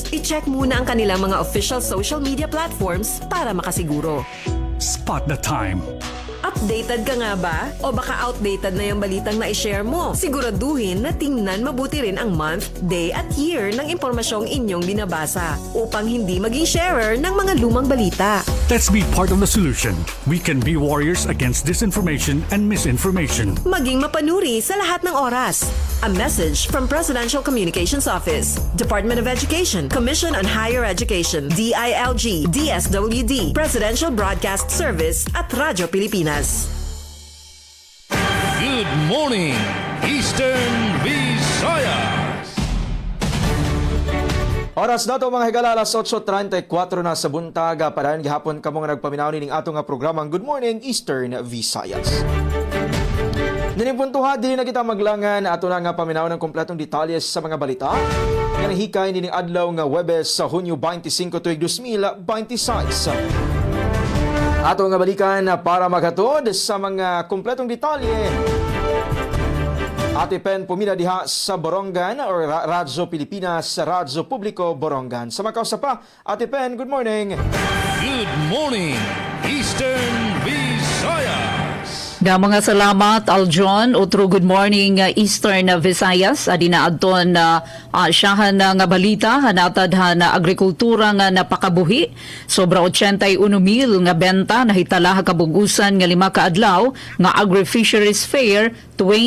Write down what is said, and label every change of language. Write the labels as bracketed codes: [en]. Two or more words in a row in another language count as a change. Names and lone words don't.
[tl] I-check muna ang kanilang mga [en] official social media platforms [tl] para makasiguro. [en] Spot the time. [tl] Updated ka nga ba? O baka outdated na yung balitang na-share mo? Siguraduhin na tingnan mabuti rin ang [en] month, day [tl] at year ng impormasyong inyong binabasa upang hindi maging sharer ng mga lumang balita. [en] Let's be part of the solution. We can be warriors against disinformation and misinformation. [tl] Maging mapanuri sa lahat ng oras. [en] A message from Presidential Communications Office, Department of Education, Commission on Higher Education, DILG, DSWD, Presidential Broadcast Service at Radyo Pilipinas. Good morning, Eastern Visayas. [ceb] Oras na to mga higala, alas 8:34 na sa buntag. Padayon gihapon kamo nga nagpaminaw ning ato nga programang Good Morning Eastern Visayas. Ninipuntuha din na kita maglangan ato na nga paminaw ng kompletong detalye sa mga balita nga nahikay nining adlaw nga Huwebes sa Hunyo 25 tuig 2026. Ato nga balikan para maghatod sa mga kompletong detalye. Ate Pen pumila diha sa Borongan or Radyo Pilipinas, Radyo Publiko Borongan. Sa makausa pa, Ate Pen, [en] good morning. Good morning, Eastern Visayas. [war] Mga salamat Aljon. Otro [en] good morning [war] Eastern Visayas. Adina adton siyahan nga balita hanatad na agrikultura nga napakabuhi. Sobra 81,000 nga benta nahitala kabugusan nga 5 ka adlaw nga Agri-Fisheries Fair 2026.